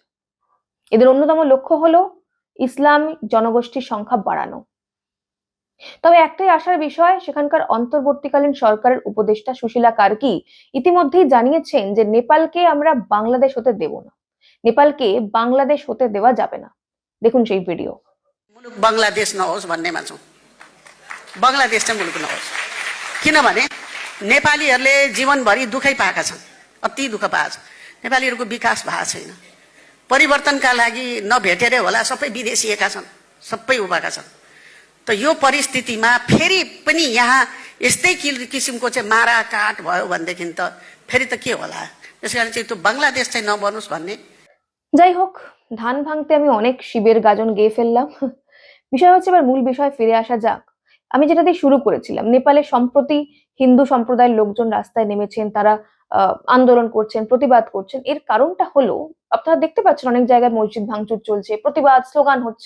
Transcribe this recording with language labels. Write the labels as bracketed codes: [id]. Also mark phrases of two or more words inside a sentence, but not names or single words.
[bn] এদের অন্যতম লক্ষ্য হলো ইসলামিক জনগোষ্ঠীর সংখ্যা বাড়ানো। তবে একটাই আশার বিষয়, সেখানকার অন্তর্বর্তীকালীন সরকারের উপদেষ্টা সুশীলা কার্কি ইতিমধ্যেই জানিয়েছেন যে নেপালকে আমরা বাংলাদেশ হতে দেব না, নেপালকে বাংলাদেশ হতে দেওয়া যাবে না। দেখুন সেই ভিডিও। [ne] मुलुक बङ्गलादेश नहोस् भन्नेमा छौँ। बङ्गलादेश चाहिँ मुलुक नहोस्, किनभने नेपालीहरूले जीवनभरि दुःखै पाएका छन्, अति दुःख पाएका छन्। नेपालीहरूको विकास भएको छैन। परिवर्तनका लागि नभेटेरै होला सबै विदेशिएका छन्, सबै उभाएका छन्। त यो परिस्थितिमा फेरि पनि यहाँ यस्तै किसिमको चाहिँ माराकाट भयो भनेदेखि त फेरि त के होला। त्यसकारण चाहिँ त्यो बङ्गलादेश चाहिँ नबनोस् भन्ने। [bn] যাই হোক, ধান ভাঙতে আমি অনেক শিবের গাজন গেয়ে ফেললাম। বিষয় হচ্ছে, এবার মূল বিষয় ফিরে আসা যাক। আমি যেটা দিয়ে শুরু করেছিলাম, নেপালে সম্প্রতি হিন্দু সম্প্রদায়ের লোকজন রাস্তায় নেমেছেন, তারা আন্দোলন করছেন, প্রতিবাদ করছেন। এর কারণটা হলো, আপনারা দেখতে পাচ্ছেন অনেক জায়গায় মসজিদ ভাঙচুর চলছে, প্রতিবাদ স্লোগান হচ্ছে।